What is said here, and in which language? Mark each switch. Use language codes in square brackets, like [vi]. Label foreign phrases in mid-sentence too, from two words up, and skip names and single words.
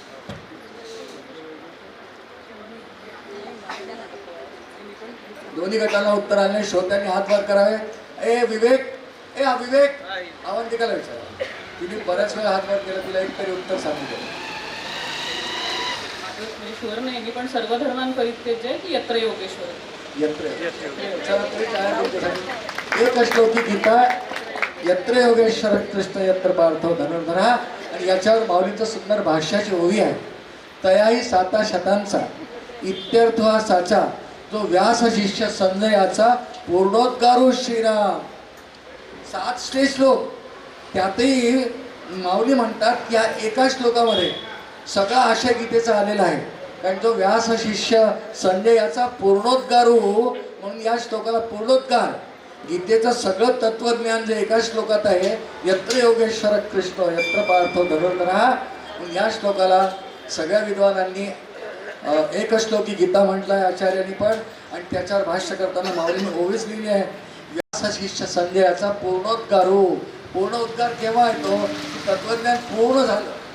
[mr] दोन्ही गटाला उत्तर आले. श्रोत्यांनी हात वर करावे. ए विवेक, ए अविवेक, अवंतिकाला विचारा. तिने बऱ्याच वेळा हात वर केला, तिला एक तरी उत्तर सांगितलं. म्हणजे शुअर नाही, पण [sa] सर्व धर्मांपरित्यज्य [mr] की [sa] यत्र योगेश्वर. यत्र [mr] एक श्लोकी गीता, [sa] यत्र योगेश्वर कृष्ण यत्र पार्थो धनुर्धरा. [mr] आणि याच्यावर माऊलींचं सुंदर भाष्याची ओवी आहे. तयाही 7 शतांचा इत्यर्थ हा साचा, जो व्यास शिष्य संजयाचा पूर्णोद्गारू श्रीराम. 7 श्लोक. त्यातही माऊली म्हणतात की या एका श्लोकामध्ये सगळा आशय गीतेचा आलेला आहे. कारण जो व्यास शिष्य संजय याचा पूर्णोद्गारू, म्हणून या श्लोकाला पूर्णोद्गार. गीतेचं सगळं तत्वज्ञान जे एका श्लोकात आहे, [sa] यत्र योगेश्वर कृष्ण यत्र पार्थो धनुर्धरा. [mr] म्हणून या श्लोकाला सगळ्या विद्वानांनी एक श्लोकी गीता म्हटलं आहे, आचार्यांनी पण. आणि त्याच्यावर भाष्य करताना माऊलींनी ओवीच लिहिली आहे, व्यास शिष्य संजय याचा पूर्णोद्गारू. पूर्ण उद्गार केव्हा येतो? तत्वज्ञान पूर्ण झालं.